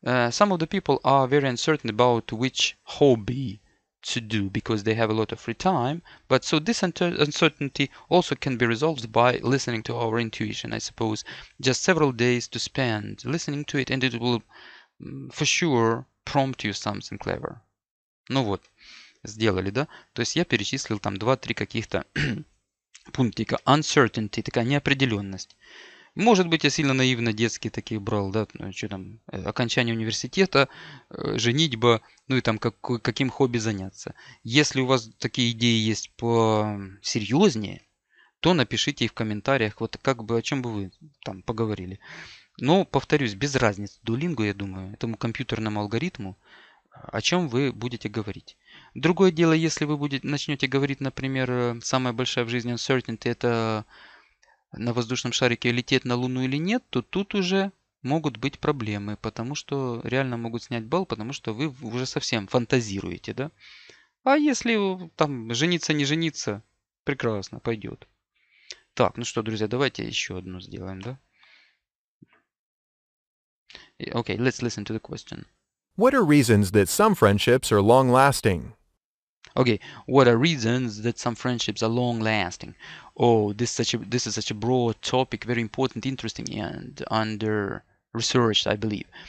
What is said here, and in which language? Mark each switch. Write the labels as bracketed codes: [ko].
[en] Some of the people are very uncertain about which hobby to do because they have a lot of free time. But so this uncertainty also can be resolved by listening to our intuition, I suppose. Just several days to spend listening to it, and it will for sure prompt you something clever. [ru] Ну вот, сделали, да? То есть я перечислил там 2-3 каких-то пунктика. Uncertainty, такая неопределенность. Может быть, я сильно наивно детские такие брал, да, что там, окончание университета, женитьба, ну и там каким хобби заняться. Если у вас такие идеи есть посерьезнее, то напишите их в комментариях, вот как бы о чем бы вы там поговорили. Но, повторюсь, без разницы Duolingo, я думаю, этому компьютерному алгоритму, о чем вы будете говорить. Другое дело, если вы начнете говорить, например, самая большая в жизни uncertainty, это на воздушном шарике лететь на Луну или нет, то тут уже могут быть проблемы, потому что реально могут снять балл, потому что вы уже совсем фантазируете, да? А если там жениться, не жениться, прекрасно, пойдет. Так, ну что, друзья, давайте еще одну сделаем, да? [en] Okay, let's listen to the question. What are reasons that some friendships are long-lasting? Okay, what are reasons that some friendships are long-lasting? Oh, this is such a broad topic, very important, interesting, and under-researched, I believe.